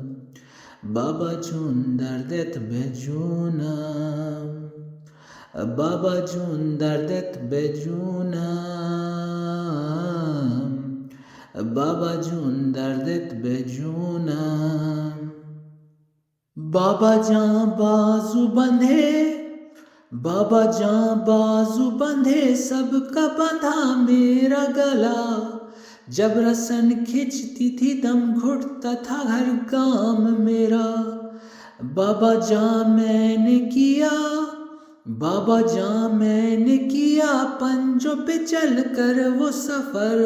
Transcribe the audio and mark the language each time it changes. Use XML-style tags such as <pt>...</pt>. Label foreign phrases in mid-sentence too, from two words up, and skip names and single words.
<fa>بابا جون دردت به جونم. بابا جون دردت به جونم. بابا جون دردت به جونم.</fa> <ur>بابا جان بازو بندھے، بابا جان بازو بندھے، سب کا بندھا میرا گلا. جب رسن کھچتی تھی دم گھٹتا تھا ہر کام میرا. بابا جان میں نے کیا، بابا جان میں نے کیا پنجوں پہ چل کر وہ سفر.</ur>